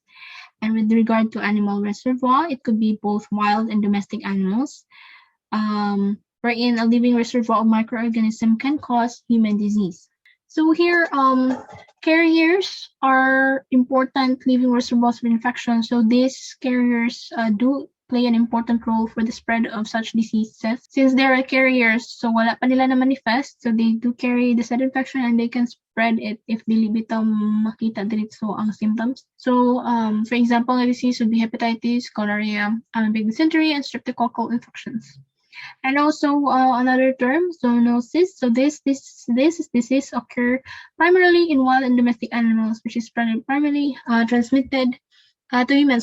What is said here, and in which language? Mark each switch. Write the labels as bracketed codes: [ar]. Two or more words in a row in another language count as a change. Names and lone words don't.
[en] And with regard to animal reservoir, it could be both wild and domestic animals, wherein a living reservoir of microorganism can cause human disease. So here, carriers are important living reservoirs of infection. So these carriers do play an important role for the spread of such diseases. Since they are carriers, so [ceb] wala pa nila na manifest, [en] so they do carry the said infection and they can spread it if [ceb] dili bitaw makita diretso ang symptoms. [en] So, for example, the disease would be hepatitis, gonorrhea, big dysentery, and streptococcal infections. And also another term, zoonosis. So this disease occur primarily in wild and domestic animals, which is primarily transmitted to humans.